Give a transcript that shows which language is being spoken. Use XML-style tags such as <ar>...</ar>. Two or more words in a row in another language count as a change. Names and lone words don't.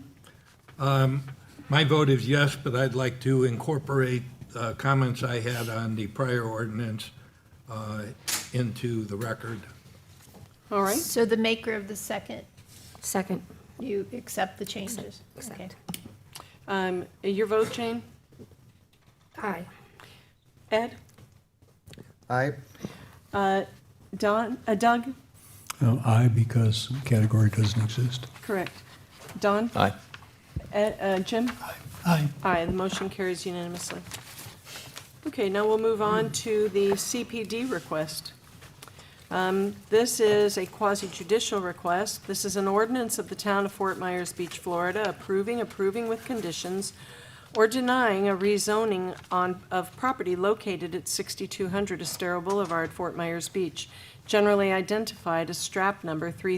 <en>my vote is yes, but I'd like to incorporate comments I had on the prior ordinance into the record. All right. So the maker of the second, Second. you accept the changes? Accept. Okay. Your vote, Jane? Aye. Ed? Aye. Doug? Aye, because category doesn't exist. Correct. Don? Aye. Jim? Aye. Aye, the motion carries unanimously. Okay, now we'll move on to the CPD request. This is a quasi-judicial request. This is an ordinance of the town of Fort Myers Beach, Florida, approving with conditions, or denying a rezoning of property located at 6200 Estero Boulevard, Fort Myers Beach, generally identified as strap number</en>